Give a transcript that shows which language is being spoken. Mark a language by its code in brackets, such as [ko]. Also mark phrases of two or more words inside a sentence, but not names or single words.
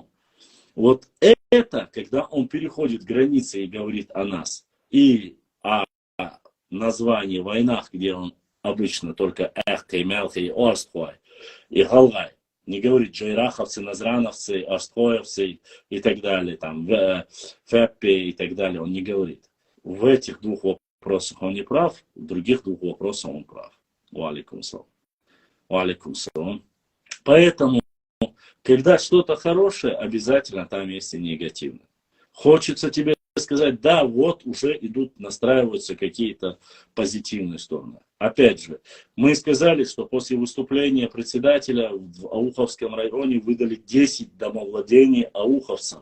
[ru] Вот это, когда он переходит границы и говорит о нас, и о названии войнах, где он обычно только Эхкой, Мелхой, Орстхой и Галгай, не говорит джайраховцы, назрановцы, орстхоевцы и так далее, там, Феппе и так далее, он не говорит. В этих двух вопросах он не прав, в других двух вопросах он прав. [ar] وعليكم السلام. وعليكم السلام. [ru] Поэтому, когда что-то хорошее, обязательно там есть и негативное. Хочется тебе сказать, да, вот уже идут, настраиваются какие-то позитивные стороны. Опять же, мы сказали, что после выступления председателя в Ауховском районе выдали 10 домовладений ауховцам.